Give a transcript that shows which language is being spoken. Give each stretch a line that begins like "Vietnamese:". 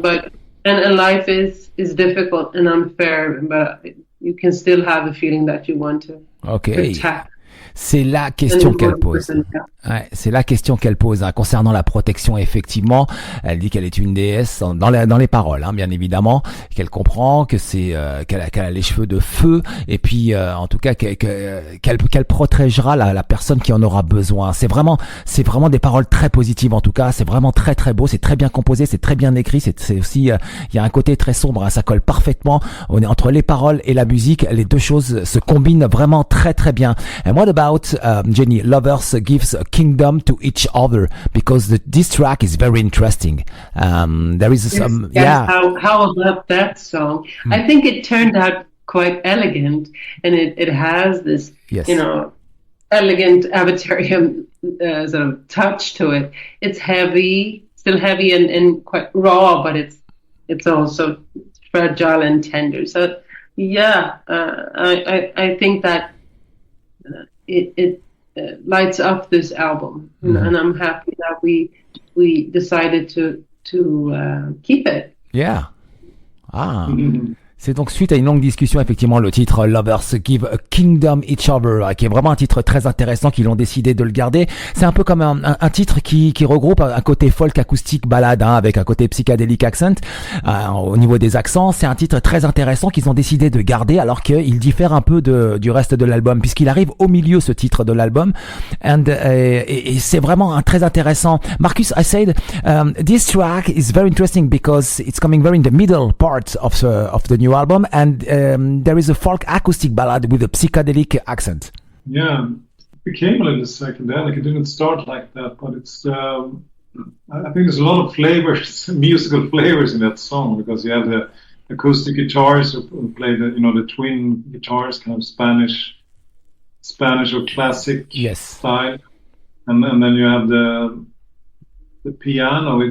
English: But and life is difficult and unfair, but you can still have a feeling that you want to protect.
French: C'est la question qu'elle pose. Ouais, c'est la question qu'elle pose concernant la protection. Effectivement, elle dit qu'elle est une déesse dans les paroles, bien évidemment, qu'elle comprend que c'est qu'elle a les cheveux de feu, et puis en tout cas qu'elle protégera la personne qui en aura besoin. C'est vraiment des paroles très positives. En tout cas, c'est vraiment très très beau, c'est très bien composé, c'est très bien écrit. C'est aussi il y a un côté très sombre. Ça colle parfaitement. On est entre les paroles et la musique. Les deux choses se combinent vraiment très très bien.
English: And what about Jenny? Lovers gives a kingdom to each other, because this track is very interesting. There is some, How about that song? I think it turned out quite elegant, and it has this, you know, elegant Avatarium sort of touch to it. It's heavy, still heavy and quite raw, but it's also fragile and tender. So I think that it lights up this album, and I'm happy that we decided to keep it. Yeah.
French: C'est donc suite à une longue discussion, effectivement, le titre Lovers Give a Kingdom Each Other, qui est vraiment un titre très intéressant, qu'ils ont décidé de le garder. C'est un peu comme un titre qui regroupe un côté folk acoustique balade, avec un côté psychédélique accent. Au niveau des accents, c'est un titre très intéressant qu'ils ont décidé de garder, alors qu'il diffère un peu du reste de l'album, puisqu'il arrive au milieu, ce titre de l'album. Et c'est vraiment très intéressant.
English: Marcus, I said, this track is very interesting because it's coming very in the middle part of the new album, and there is a folk acoustic ballad with a psychedelic accent. Yeah, it became a little psychedelic. It didn't start like that, but it's I think there's a lot of flavors, musical flavors in that song, because you have the acoustic guitars who play the twin guitars, kind of Spanish or classic style, and then you have the piano.